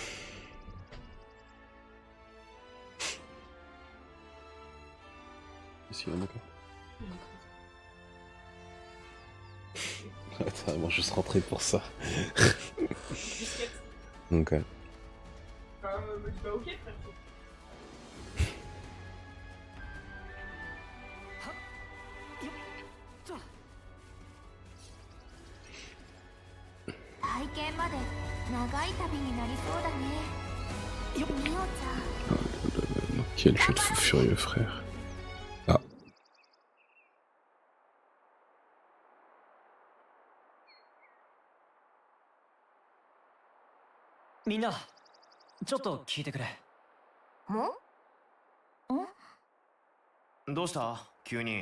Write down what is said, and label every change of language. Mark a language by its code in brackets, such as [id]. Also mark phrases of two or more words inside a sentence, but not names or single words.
[fr] Est-ce qu'il y en a encore? Attends, vraiment juste rentrer pour ça. Ok. Bah ok, frère. [ja] 体験まで長い旅になりそうだね。ミオちゃん。 [fr] Quel jeu de fou furieux, frère. Ah. [ja] みんな、ちょっと聞いてくれ。どうした急に。